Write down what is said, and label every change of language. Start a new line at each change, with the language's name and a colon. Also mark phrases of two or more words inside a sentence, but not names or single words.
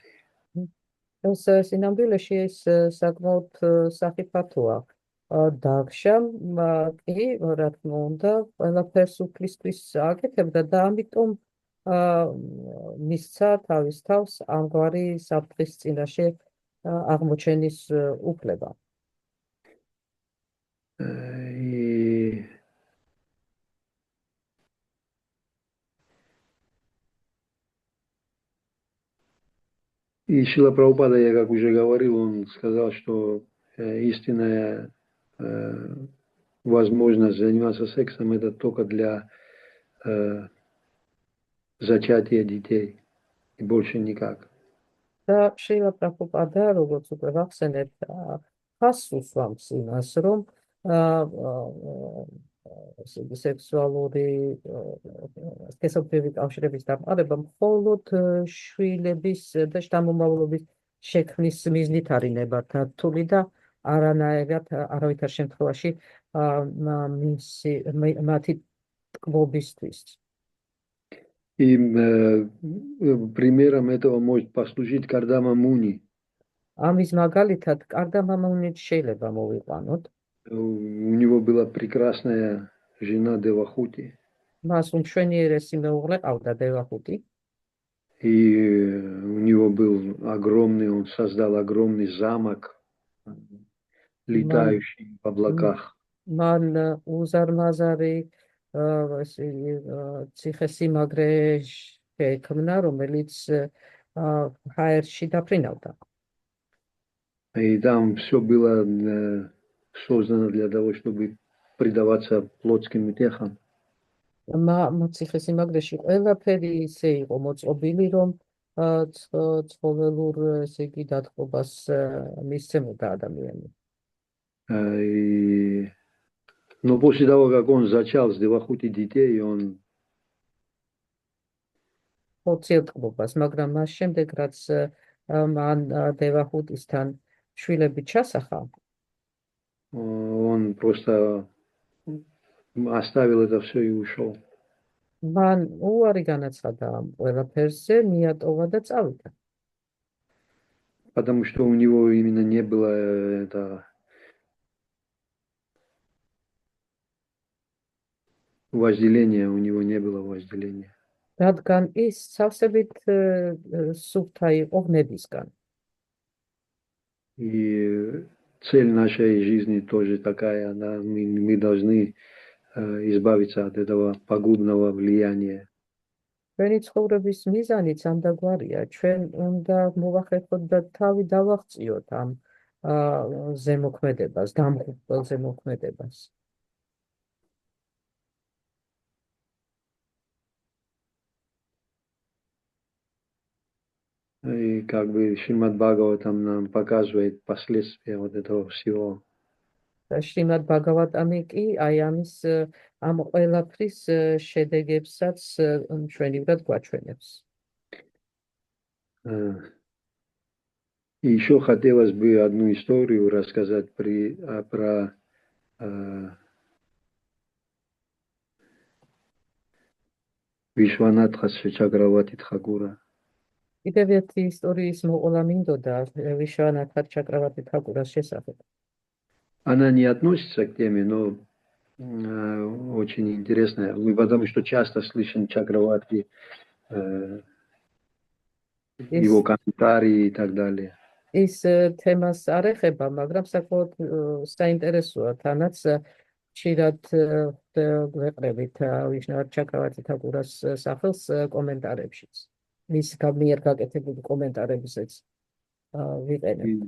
Georgian: ეს სინამდვილეში ეს საკმაოდ სახიფათოა. დაქშამ კი, რა თქმა უნდა, ყველაფერს უფლისთვის აკეთებდა და ამიტომ მისცა თავის თავს ამგვარი საფრთხის წინაშე აღმოჩენის უფლება.
Russian: И Шрила Прабхупада, я как уже говорил, он сказал, что истинная возможность заниматься сексом это только для зачатия детей и больше никак.
Georgian: და შრილა პრაბჰუპადა, როგორც უკვე ვახსენეთ, ხაზს უსვამს იმას, რომ სექსუალური სქესობრივი კავშირების დამყარება მხოლოდ შვილების და შთამომავლობის შექმნის მიზნით არის ნებართართული და არავითარ შემთხვევაში მათი ტკბობისთვის.
Russian: И примером этого может послужить Кардама Муни.
Georgian: ამის მაგალითად კარდამა მუნით შეიძლება მოვიყვანოთ.
Russian: У него была прекрасная жена Девахути.
Georgian: მას უმშვენიერესი მეუღლე ყავდა დევახუტი.
Russian: И у него был огромный, он создал огромный замок, летающий в облаках.
Georgian: მან უზარმაზარი ციხესიმაგრე შექმნა, რომელიც ჰაერში დაფრინავდა.
Russian: И там все было создано для того, чтобы предаваться плотским утехам.
Georgian: ციხესიმაგრეში ყველაფერი ისე იყო მოწყობილი, რომ ცხოველურ ესე იგი დათბობას მისცემოდა ადამიანი.
Russian: Но после того, как он зачал с Девахути детей, он
Georgian: ხორციელთბობას, მაგრამ მას შემდეგ, რაც მან დევახუტისთან შვილები ჩასახა,
Russian: он просто оставил это все и ушел.
Georgian: მან უარი განაცხადა ამ ყველაფერზე, მიატოვა და წავიდა.
Russian: потому что у него именно не было вожделения, у него не было вожделения.
Georgian: რადგან ის სავსებით სუფთა იყო ვნებისგან.
Russian: И цель нашей жизни тоже такая, да, мы должны избавиться от этого пагубного влияния.
Georgian: ჩვენი ცხოვრების მიზანიც ამდაგვარია, ჩვენ უნდა მოვახერხოთ და თავი დავაღწიოთ ამ ზემოქმედებას, დამღუპველ ზემოქმედებას.
Russian: И как бы Шримад Бхагаватам нам показывает последствия вот этого всего.
Georgian: Шримад Бхагаватамი კი აი ამის ამ ყველაფრის შედეგებსაც ჩვენივრად გვაჩვენებს.
Russian: И еще хотелось бы одну историю рассказать про Вишванатха Чакраварти Тхакура.
Georgian: კიდევ ერთი ისტორიის მოყოლა მინდოდა ვიშვანათა ჩაკრავარტი თაკურას შესახებ.
Russian: Она не относится к теме, но очень интересная, потому что часто слышен Чакраварти, его комментарии и так далее.
Georgian: ის თემას არ ეხება, მაგრამ საკმაოდ საინტერესოა, თანაც ხშირად გვეყრებით ვიშნავართ ჩაკრავარტი თაკურას სახელს კომენტარებშიც. მის მიერ გაკეთებული კომენტარებსაც ვიყენებ.